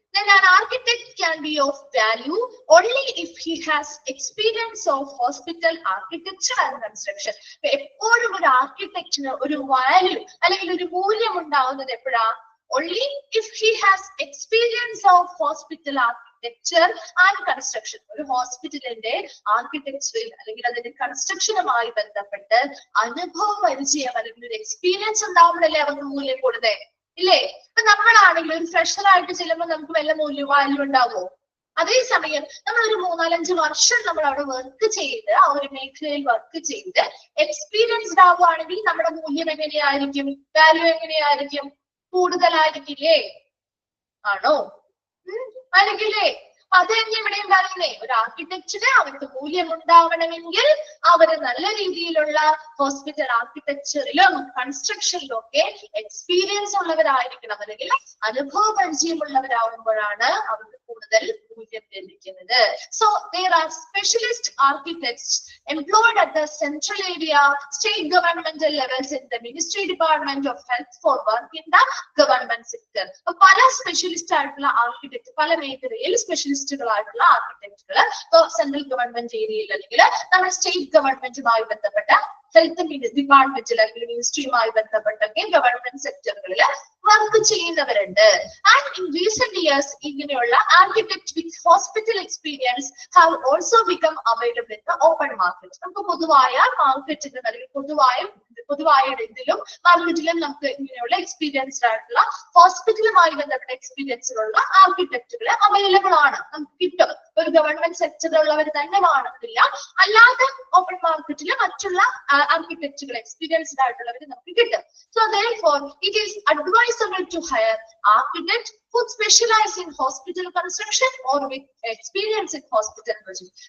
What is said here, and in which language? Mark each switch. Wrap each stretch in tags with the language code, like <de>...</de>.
<en>Then an architect can be of value only if he has experience of hospital architecture and construction.</en> <ml>എപ്പോഴും ഒരു ആർക്കിടെക്റ്റിന് ഒരു value അല്ലെങ്കിൽ ഒരു മൂല്യം ഉണ്ടാവുന്നത് എപ്പോഴാ?</ml> <en>Only if he has experience of hospital architecture and construction.</en> <ml>ഒരു ഹോസ്പിറ്റലിന്റെ ആർക്കിടെക്ചറിൽ അല്ലെങ്കിൽ അതിന്റെ കൺസ്ട്രക്ഷനുമായി ബന്ധപ്പെട്ട് അനുഭവ പരിചയം അല്ലെങ്കിൽ ഒരു എക്സ്പീരിയൻസ് ഉണ്ടാവുമ്പോഴല്ലേ അവർക്ക് മൂല്യം കൊടുത്തത് ഇല്ലേ? ഇപ്പൊ നമ്മളാണെങ്കിൽ ഒരു ഫ്രഷർ ആയിട്ട് ചെല്ലുമ്പോൾ നമുക്ക് വല്ല വാല്യൂ ഉണ്ടാവുമോ? അതേസമയം നമ്മൾ ഒരു 3-4-5 വർഷം നമ്മൾ അവിടെ വർക്ക് ചെയ്ത് ആ ഒരു മേഖലയിൽ വർക്ക് ചെയ്ത് എക്സ്പീരിയൻസ്ഡ് ആവുകയാണെങ്കിൽ നമ്മുടെ മൂല്യം എങ്ങനെയായിരിക്കും, വാല്യൂ എങ്ങനെയായിരിക്കും? കൂടുതലായിരിക്കില്ലേ? ആണോ? ആയിരിക്കില്ലേ? അത് തന്നെ ഇവിടെയും പറയുന്നേ, ഒരു ആർക്കിടെക്ചറിന് അവർക്ക് മൂല്യം ഉണ്ടാവണമെങ്കിൽ അവര് നല്ല രീതിയിലുള്ള ഹോസ്പിറ്റൽ ആർക്കിടെക്ചറിലും കൺസ്ട്രക്ഷനിലും ഒക്കെ എക്സ്പീരിയൻസ് ഉള്ളവരായിരിക്കണം, അല്ലെങ്കിൽ അനുഭവ പരിചയമുള്ളവരാകുമ്പോഴാണ് അവർക്ക് കൂടുതൽ മൂല്യം ലഭിക്കുന്നത്.</ml> <en>So there are specialist architects employed at the central area, state governmental levels in the ministry department of health for work in the government sector.</en> <ml>പല സ്പെഷ്യലിസ്റ്റ് ആയിട്ടുള്ള ആർക്കിടെക്ട്, പല മേഖലയിൽ സ്പെഷ്യലിസ്റ്റുകളായിട്ടുള്ള ആർക്കിടെക്റ്റുകൾ സെൻട്രൽ ഗവൺമെന്റ് ഏരിയയിൽ അല്ലെങ്കിൽ നമ്മുടെ സ്റ്റേറ്റ് ഗവൺമെന്റുമായി ബന്ധപ്പെട്ട ഹെൽത്ത് ഡിപ്പാർട്ട്മെന്റിൽ അല്ലെങ്കിൽ മിനിസ്ട്രിയുമായി ബന്ധപ്പെട്ടൊക്കെ ഗവൺമെന്റ് സെക്ടറുകളിൽ വർക്ക് ചെയ്യുന്നവരുണ്ട്.</ml> <en>and in recent years</en> <ml>ഇങ്ങനെയുള്ള</ml> <en>Architect with hospital experience have also become available in the open market.</en> <ml>നമുക്ക് പൊതുവായ മാർക്കറ്റിലും അല്ലെങ്കിൽ പൊതുവായ ഇതിലും മാർക്കറ്റിലും നമുക്ക് ഇങ്ങനെയുള്ള എക്സ്പീരിയൻസ്ഡ് ആയിട്ടുള്ള ഹോസ്പിറ്റലുമായി ബന്ധപ്പെട്ട എക്സ്പീരിയൻസിലുള്ള ആർക്കിടെക്റ്റുകൾ അവൈലബിൾ ആണ്, നമുക്ക് കിട്ടും. ഒരു ഗവൺമെന്റ് സെക്ടറിലുള്ളവർ തന്നെ വേണമെന്നില്ല, അല്ലാതെ ഓപ്പൺ മാർക്കറ്റിൽ മറ്റുള്ള ആർക്കിടെക്റ്റുകൾ എക്സ്പീരിയൻസ്ഡ് ആയിട്ടുള്ളവർ നമുക്ക് കിട്ടും.</ml> <en>So therefore it is advisable to hire architect who specialize in hospital construction or with experience in hospital project.</en>